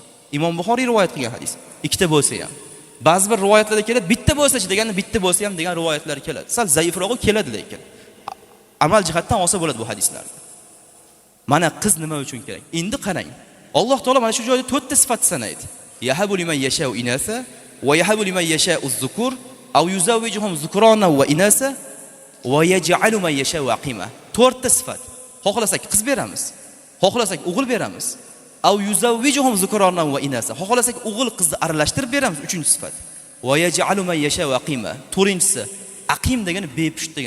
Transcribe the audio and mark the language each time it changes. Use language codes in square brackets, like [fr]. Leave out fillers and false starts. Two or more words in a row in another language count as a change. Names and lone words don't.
[uz] Imom Buxoriy rivoyat qilgan hadis. 2 ta bo'lsa ham. Ba'zi bir rivoyatlarda keladi, bitta bo'lsa-chi deganda bitta bo'lsa ham degan rivoyatlar keladi. Sal zaifroq keladi lekin. Amal jihatdan olsa bo'ladi bu hadislar. Mana qiz nima uchun kerak? Endi qarang. Alloh taolo mana shu joyda 4 ta sifat sanaydi. [ar] يهب لمن يشاء إناثا ويهب لمن يشاء الذكور أو يزوجهم ذكرانا وإناثا ويجعل من يشاء عقيما. [uz] 4 ta sifat. Xohlasak qiz beramiz. Xohlasak o'g'il beramiz. [ar] أو يزوجهم ذكرانا وإناثا. [uz] Xohlasak o'g'il qizni aralashtirib beramiz. 3-sifat. [ar] ويجعل من يشاء عقيما. [uz] 4-si aqim degani bepusht degani.